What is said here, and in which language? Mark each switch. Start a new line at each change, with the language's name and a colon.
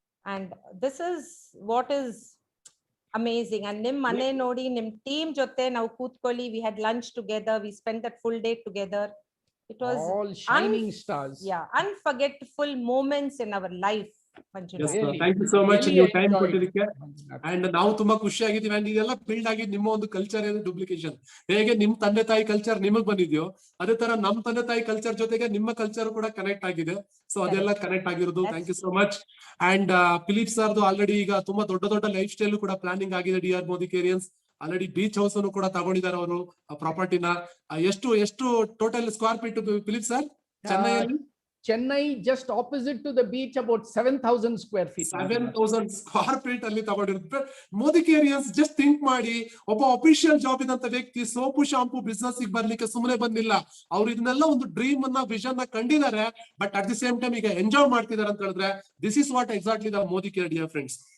English: And this is what is amazing. And
Kannada: nim mane nodi, nim team jote ನಾವು ಕೂತ್ಕೊಳ್ಳಿ,
English: we had lunch together, we spent that full day together. It was all shining stars. Yeah, unforgettable moments in our life. Yes, thank you so much
Kannada: ನೀವು time ಕೊಟ್ಟಿದ್ದಕ್ಕೆ. And ನಾವು ತುಂಬಾ ಖುಷಿ ಆಗಿದ್ದೀವಿ. And ಇದೆಲ್ಲ build ಆಗಿದ್ದು ನಿಮ್ಮ ಒಂದು ಕಲ್ಚರ್ ಏನು ಡುಪ್ಲಿಕೇಶನ್. ಹೇಗೆ ನಿಮ್ ತಂದೆ ತಾಯಿ ಕಲ್ಚರ್ ನಿಮಗ್ ಬಂದಿದ್ಯೋ, ಅದೇ ತರ ನಮ್ ತಂದೆ ತಾಯಿ ಕಲ್ಚರ್ ಜೊತೆಗೆ ನಿಮ್ಮ ಕಲ್ಚರ್ ಕೂಡ ಕನೆಕ್ಟ್ ಆಗಿದೆ. ಸೊ ಅದೆಲ್ಲ ಕನೆಕ್ಟ್ ಆಗಿರೋದು.
English: Thank you so much.
Kannada: And Philip ಸರ್ದು ಆಲ್ರೆಡಿ ಈಗ ತುಂಬಾ ದೊಡ್ಡ ಲೈಫ್ ಸ್ಟೈಲ್ ಕೂಡ ಪ್ಲಾನಿಂಗ್ ಆಗಿದೆ. D R Modi ಕೇರಿಯನ್ಸ್ already beach house ಅನ್ನು ಕೂಡ ತಗೊಂಡಿದ್ದಾರೆ ಅವರು, ಪ್ರಾಪರ್ಟಿನ. ಎಷ್ಟು total square feet Philip sir ಚೆನ್ನೈಯಲ್ಲಿ?
English: Chennai, just opposite to the beach, about 7,000 square feet.
Kannada: 7,000 square feet ಅಲ್ಲಿ ತಗೊಂಡಿರುತ್ತೆ. ಮೋದಿ ಕೇರಿಯನ್ಸ್ ಜಸ್ಟ್ ಥಿಂಕ್ ಮಾಡಿ, ಒಬ್ಬ ಅಫಿಷಿಯಲ್ ಜಾಬ್ ಇದಂತ ವ್ಯಕ್ತಿ ಸೋಪು ಶಾಂಪು ಬಿಸ್ನೆಸ್ ಬರ್ಲಿಕ್ಕೆ ಸುಮ್ಮನೆ ಬಂದಿಲ್ಲ. ಅವ್ರು ಇದನ್ನೆಲ್ಲ ಒಂದು ಡ್ರೀಮ್ ಅನ್ನ, ವಿಷನ್ ನ ಕಂಡಿದ್ದಾರೆ. But at the same time ಈಗ ಎಂಜಾಯ್ ಮಾಡ್ತಿದ್ದಾರೆ ಅಂತ ಹೇಳಿದ್ರೆ,
English: This is what exactly the Modi care, dear friends.